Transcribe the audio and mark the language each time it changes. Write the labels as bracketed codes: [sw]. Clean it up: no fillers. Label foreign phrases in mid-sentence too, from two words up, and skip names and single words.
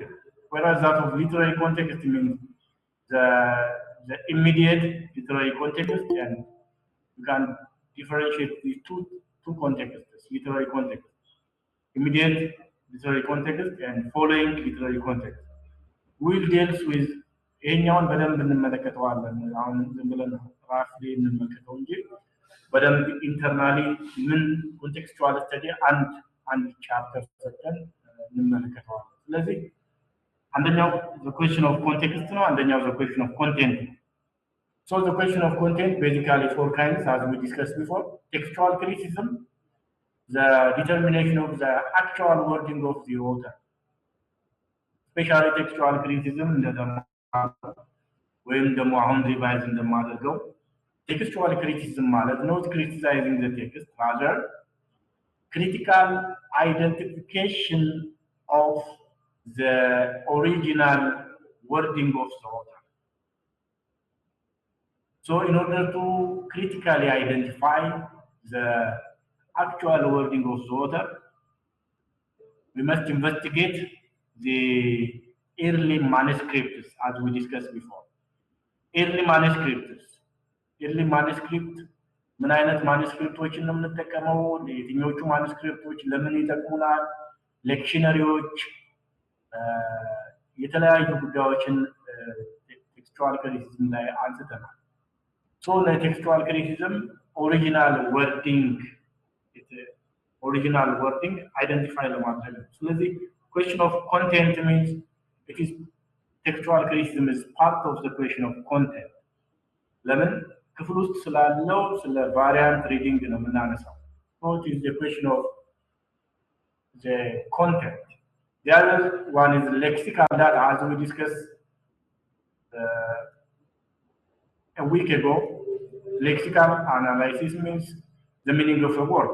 [en] Whereas that of literary context means the immediate literary context, and you can differentiate these two contexts, literary context, immediate literary context and following literary context. We'll deal with [am] ይሄኛውን በደንብ እንመለከተዋለን። አሁን ዝም ብለን ራፍ ላይ እንመለከተው እንጂ በደንብ ኢንተርናሊ ምን [en] contextual study [am] አንድ ቻፕተር ሰጥተን እንመለከተዋለን። ስለዚህ አንደኛው [en] the question of context [am] ነው፣ አንደኛው [en] the question of content. So the question of content basically four kinds as we discussed before: textual criticism, the determination of the actual wording of the author, especially textual criticism [am] ወይም ደግሞ አሁን ሪቫይዝ እንደማደርገው [en] textual criticism ማለት not criticizing the text, rather critical identification of the original wording of the author. So in order to critically identify the actual wording of the author, we must investigate the early manuscripts as we discussed before. Early manuscript [am] ምን አይነት ማኑስክሪፕቶችን ነው የምንጠቀመው? የትኞቹ ማኑስክሪፕቶች ለምን ይጠቅሙናል? ሌክሽነሪዎች፣ የተለያዩ ጉዳዮችን [en] textual criticism [am] ላይ አንስተናል። ሶ ለቴክስቹዋል ክሪቲሲዝም [en] original wording identify [am] ለማድረግ ነው። ስለዚህ [en] question of content means it is textual criticism is part of the question of content. [am] ለምን ክፍል ውስጥ ስላለው ስለ ቫሪያንት ሪዲንግ ነው የምናነሳው። [en] So it is the question of the content. The other one is lexical data, as we discussed a week ago. Lexical analysis means the meaning of a word.